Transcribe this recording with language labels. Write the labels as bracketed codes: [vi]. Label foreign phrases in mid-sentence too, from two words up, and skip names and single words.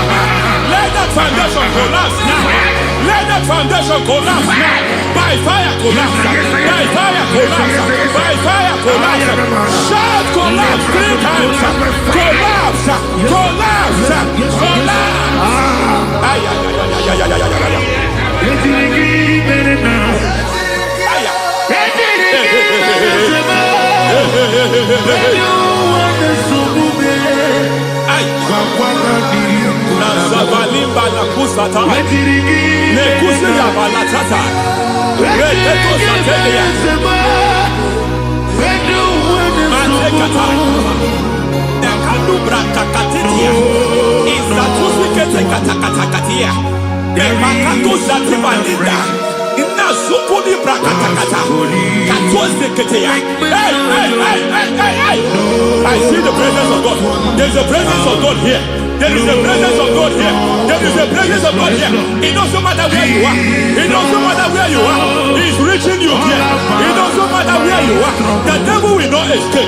[en] Let that foundation collapse now. Let that foundation collapse now. By fire collapse. By fire collapse. By fire collapse. Shout collapse 3 times. Collapse. Collapse. Collapse. Ay, ay, ay, ay, ay, ay, ay, ay, ay. Nazavalimba la kusata nekusi ya balatata reteto satelia matekata nekadubra kakatitia izatusikete katakatakatia nebakatu zatibalinda inazukuni brakatakata katoziketea. I see the presence of God. There's a presence of God here. There is a presence of God here. There is a presence of God here. It doesn't matter where you are. It doesn't matter where you are. He's reaching you here. It doesn't matter where you are. The devil will not escape.